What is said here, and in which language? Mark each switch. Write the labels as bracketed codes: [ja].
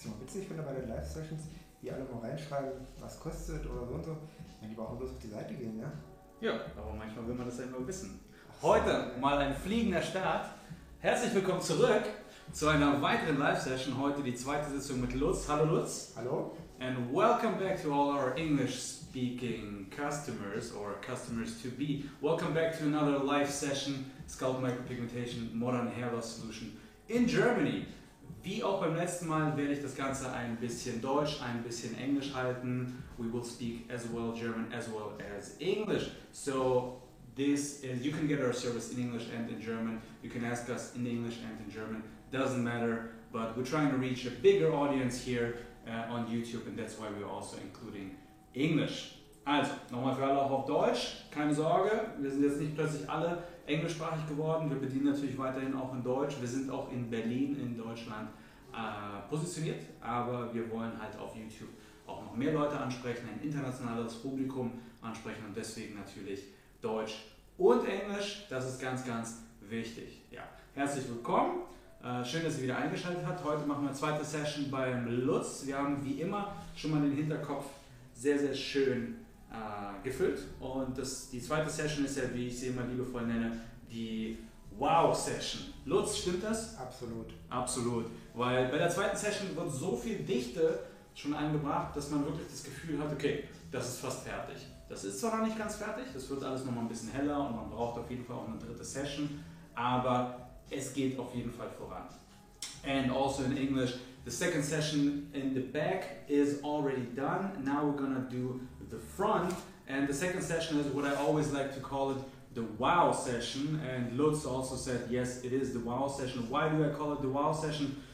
[de] witzig finde bei den Live-Sessions, die alle mal reinschreiben, was kostet oder so und so. Wenn die brauchen bloß auf die Seite gehen, ja? Ja, aber manchmal will man das ja immer wissen. Heute mal ein fliegender Start. Herzlich willkommen zurück zu einer weiteren Live-Session. Heute die zweite Sitzung mit Lutz. Hallo Lutz. Hallo. [en] And welcome back to all our English-speaking customers or customers to be. Welcome back to another live session, Scalp Micropigmentation Modern Hair Loss Solution in Germany. Wie auch beim letzten Mal werde ich das Ganze ein bisschen Deutsch, ein bisschen Englisch halten. We will speak as well German as well as English. So this is, you can get our service in English and in German. You can ask us in English and in German. Doesn't matter, but we're trying to reach a bigger audience here on YouTube, and that's why we're also including English. [de] Also, nochmal für alle auch auf Deutsch, keine Sorge, wir sind jetzt nicht plötzlich alle englischsprachig geworden, wir bedienen natürlich weiterhin auch in Deutsch, wir sind auch in Berlin in Deutschland positioniert, aber wir wollen halt auf YouTube auch noch mehr Leute ansprechen, ein internationales Publikum ansprechen und deswegen natürlich Deutsch und Englisch, das ist ganz, ganz wichtig. Ja, herzlich willkommen. Schön, dass ihr wieder eingeschaltet habt. Heute machen wir eine zweite Session beim Lutz. Wir haben wie immer schon mal den Hinterkopf sehr, sehr schön gefüllt. Und die zweite Session ist ja, wie ich sie immer liebevoll nenne, die Wow-Session. Lutz, stimmt das? Absolut. Absolut. Weil bei der zweiten Session wird so viel Dichte schon eingebracht, dass man wirklich das Gefühl hat, okay, das ist fast fertig. Das ist zwar noch nicht ganz fertig, das wird alles nochmal ein bisschen heller und man braucht auf jeden Fall auch eine dritte Session, aber es geht auf jeden Fall voran. [en] And also in English, the second session in the back is already done. Now we're gonna do the front, and the second session is what I always like to call it the wow session. And Lutz also said, yes, it is the wow session. Why do I call it the wow session?